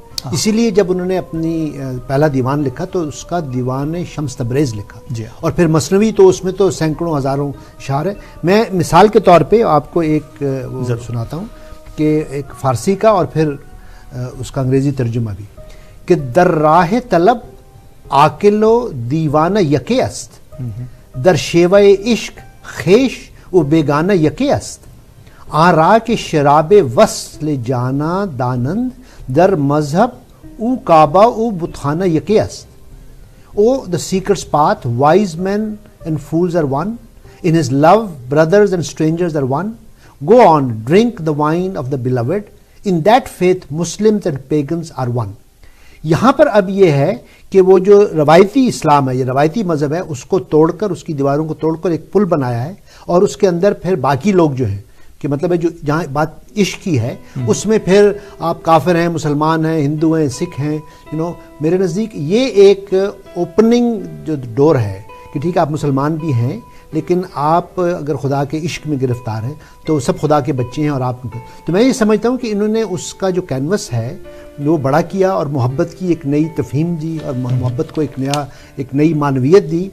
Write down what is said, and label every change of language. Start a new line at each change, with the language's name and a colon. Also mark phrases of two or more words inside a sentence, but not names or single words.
Urdu: اسی لیے جب انہوں نے اپنی پہلا دیوان لکھا تو اس کا دیوان شمس تبریز لکھا, اور پھر مثنوی تو اس میں تو سینکڑوں ہزاروں اشعار ہے. میں مثال کے طور پہ آپ کو ایک سناتا ہوں کہ ایک فارسی کا اور پھر اس کا انگریزی ترجمہ بھی, کہ
Persian: در راہ طلب عاقل و دیوانہ یکے است, در شیوہ عشق خیش و بیگانہ یکے است, آرا کے شراب وصل جانا دانند, در مذہب او کعبہ او بتخانہ یکے است.
English: او the seeker's path, wise men and fools are one, in his love brothers and strangers are one, go on, drink the wine of the beloved, in that faith Muslims and pagans are one.
Urdu: یہاں پر اب یہ ہے کہ وہ جو روایتی اسلام ہے, یہ روایتی مذہب ہے, اس کو توڑ کر, اس کی دیواروں کو توڑ کر ایک پل بنایا ہے, اور اس کے اندر پھر باقی لوگ جو ہیں, کہ مطلب ہے جو جہاں بات عشق کی ہے اس میں پھر آپ کافر ہیں, مسلمان ہیں, ہندو ہیں, سکھ ہیں, میرے نزدیک یہ ایک اوپننگ جو ڈور ہے کہ ٹھیک ہے آپ مسلمان بھی ہیں, لیکن آپ اگر خدا کے عشق میں گرفتار ہیں تو سب خدا کے بچے ہیں, اور آپ تو میں یہ سمجھتا ہوں کہ انہوں نے اس کا جو کینوس ہے وہ بڑا کیا اور محبت کی ایک نئی تفہیم دی اور محبت کو ایک نئی معنویت دی.